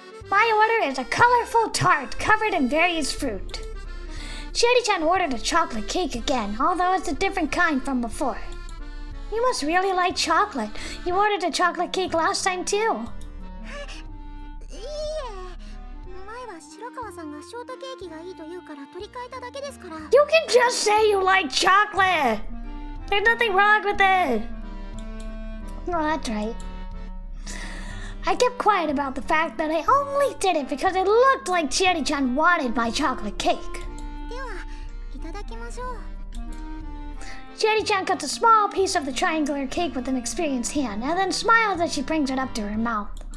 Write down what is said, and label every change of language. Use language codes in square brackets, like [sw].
[en] My order is a colorful tart covered in various fruit. Chieri-chan ordered a chocolate cake again, although it's a different kind from before. You must really like chocolate. You ordered a chocolate cake last time too. [ja] いいえ、前は白川さんがショートケーキがいいと言うから取り替えただけですから。 [en] You can just say you like chocolate. There's nothing wrong with it. Oh, that's right. I kept quiet about the fact that I only did it because it looked like Chieri-chan wanted my chocolate cake. [ja] では、いただきましょう。 [en] Chieri-chan cuts a small piece of the triangular cake with an experienced hand and then smiles as she brings it up to her mouth.